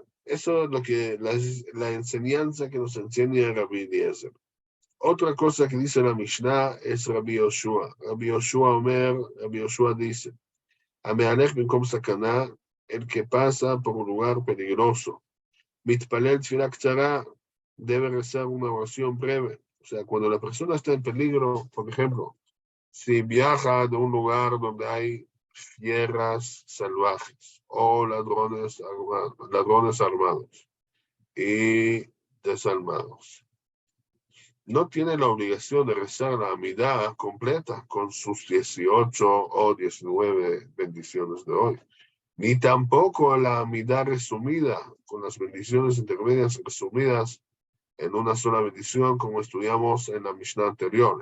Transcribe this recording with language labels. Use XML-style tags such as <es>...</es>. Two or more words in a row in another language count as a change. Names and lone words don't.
<es>Eso es lo que la enseñanza que nos enseña Rabbi Eliezer. Otra cosa que dice la Mishnah es Rabbi Yoshua.</es> <he>Rabbi Yoshua dice, Amealech במקום סכנה,</he> <es>el que pasa por un lugar peligroso.</es> <he>מתפלל תפילה קצרה,</he> <es>debe rezar una oración breve. O sea, cuando la persona está en peligro, por ejemplo, si viaja de un lugar donde hay fieras salvajes o ladrones armados y desarmados, no tiene la obligación de rezar la Amidá completa con sus 18 o 19 bendiciones de hoy, ni tampoco la Amidá resumida con las bendiciones intermedias resumidas en una sola bendición, como estudiamos en la Mishnah anterior.</es>